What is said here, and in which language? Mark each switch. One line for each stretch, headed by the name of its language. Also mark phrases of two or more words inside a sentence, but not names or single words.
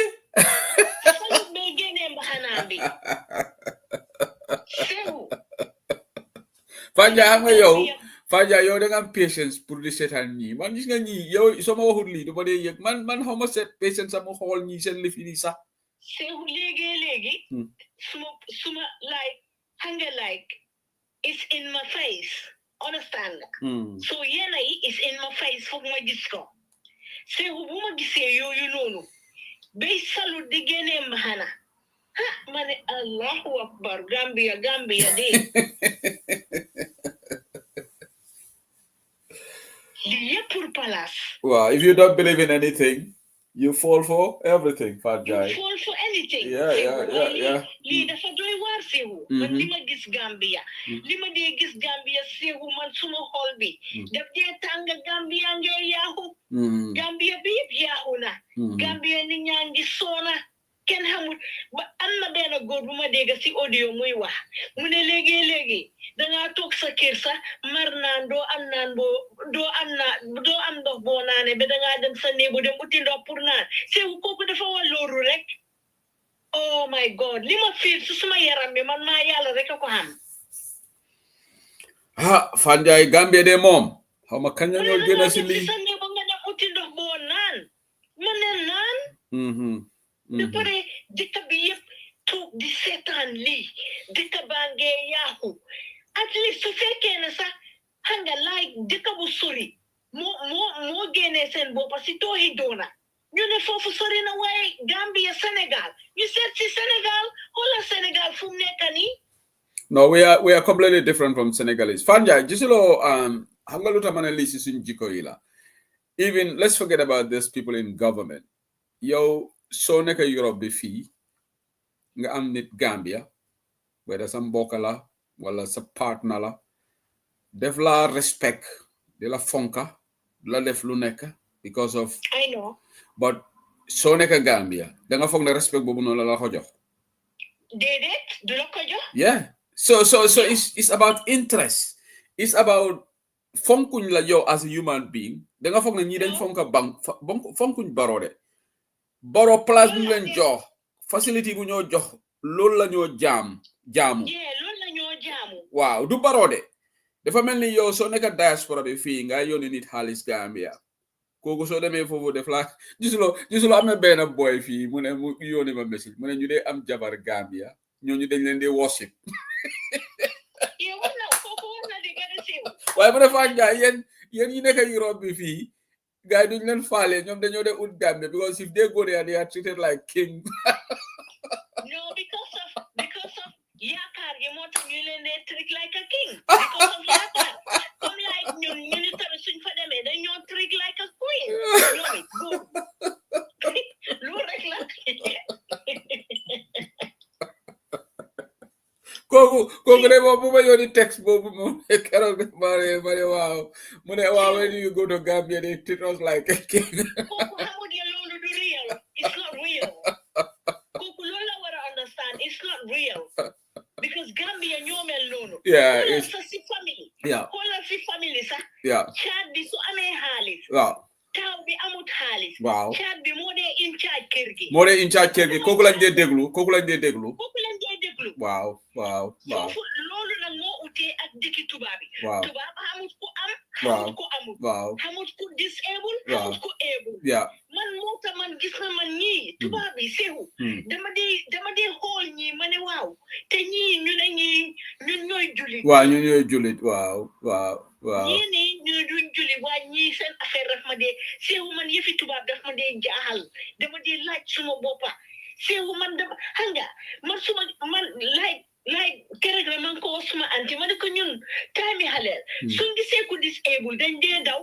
Wolof: salut bay génnee mbaxanaam bi seexu Fanja yow da nga am patience pour di seetaan ñii man gis nga ñii yow soo ma waxul lii du ma dee yëg man xaw ma seet patience sama xool ñii seen lifi nii sax seexu léegi suma
English: like hunger like it's in my face understand so
Wolof: yena yi
English: is in my face
Wolof: foog ma gis ko seexu bu ma gisee yooyu noonu bay salut di génnee mbaxana ma ne
Arabic: Allahu akbar
Wolof: Gambia de
English: Wow, if you don't believe in anything, you fall for everything, Fajai. You fall for anything. Yeah.
Wolof: Lii dafa doy waar seewu. Man li ma gis Gambia. Li ma dee gis Gambia seewu man suma xol bi. Daf dee tàng Gambia ngee yaaxu. Gambia bi yëpp yaaxu na. Gambia ni ñaa ngi soona. Kenn xamul ba am na benn góor bu ma dégg si audio muy wax mu ne léegi dangaa toog sa kër sax mar naan doo am ndox boo naane ba dangaa dem sa néegu dem uti ndox pour naan seewu kooku dafa war loolu rek
English: oh my god
Wolof: li ma fiir su suma yaram bi man maa yàlla rek a ko xam Fanjay Gambia de moom xaw ma kañ la ñoo génn si lii sa néegu nga dem uti ndox boo naan ma ne naan ba pare dëkk bi yëpp toog di seetaan lii dëkk baa ngee yaaxu
English: at least
Wolof: su fekkee ne sax xam nga laay dëkk bu sori moo génnee seen boppa si tooxi doona ñu ne foofu sori na waaye Gambia Sénégal ñu seet si Sénégal xoolal Sénégal fu mu nekk nii
English: no we are completely different from Senegalese
Wolof: Fanjay gisuloo xam nga lu tax ma ne lii si suñ jikko yi la
English: even let's forget about these people in government
Wolof: yow soo nekk Europe bi fii nga am nit Gambia whether sa mbokk la wala sa partner la def la respect di la fonka la def lu nekk
English: because of I know
Wolof: but soo nekk Gambia da nga foog ne respect boobu noonu la ko jox déedéet du la ko jox
English: yeah so it's about interest it's about
Wolof: fonkuñ la yow
English: as a human being
Wolof: da nga foog ne ñii dañ fonka fonkuñ Barrow de Barrow place bu leen jox facility bu ñoo jox loolu la ñoo jaamu loolu la ñoo jaamu waaw du Barrow de dafa mel ni yow soo nekk diaspora bi fii nga yónni nit xaalis Gambia kooku soo demee foofu def la gisuloo am na benn boy fii mu ne mu yónni ma message mu ne ñu dee am jabar Gambia ñooñu dañ leen di worship yow wax na kooku wax na di gën a siiw. waaye bu defaa njaay yéen ñi nekk Europe bi fii gars yi duñ leen faale ñoom dañoo de ut Gambia
English: because if they go there they are treated like king. No, because of
Wolof: yaakaar gi moo tax ñu leen dee
English: treat like a king. Because of
Wolof: yaakaar comme like ñun ñu ni tamit suñ fa demee dañoo
English: treat like a queen.
Wolof: ñoom it góor loolu rek la. kooku de moom bu ma yónni texte boobu moom keroog ma ne waaw mu ne waaw
English: when you go to Gambia they treat us like a king.
Wolof: kooku xamul ya loolu du real.
English: It's not real.
Wolof: kooku loolu la war a understand.
English: It's not real.
Wolof: Because Gambia ñoo mel noonu.
English: Yeah,
Wolof: xoolal sa si famille.
English: Yeah.
Wolof: xoolal si famille sax.
English: Yeah.
Wolof: caat bi su amee xaalis. waaw. taaw bi amut xaalis. waaw. caat bi moo dee
English: in charge
Wolof: kër gi. moo dee
English: in charge
Wolof: kër gi kooku lañ dee déglu. kooku lañ dee déglu. waaw. foofu loolu nag moo utee ak dëkki tubaab yi. waaw. tubaab xamut ko am. waaw xamut ko amut. waaw. xamut ko disable. waaw. xamut ko able.
English: yeah.
Wolof: man moo tax man gis na man ñii tubaab yi seexu. dama dee xool ñii ma ne waaw te ñii ñu ne ñii ñun ñooy jullit. waaw ñun ñooy jullit waaw. ñii nii ñu duñ jullit waaye ñii seen affaire daf ma dee seexu man yëfi tubaab daf ma dee jaaxal dama dee laaj suma boppa seexu man dama xam nga man suma man laaj keroog la man ko wax suma anti ma ne ko ñun taami xaleel suñ gisee ku disable dañ dee daw.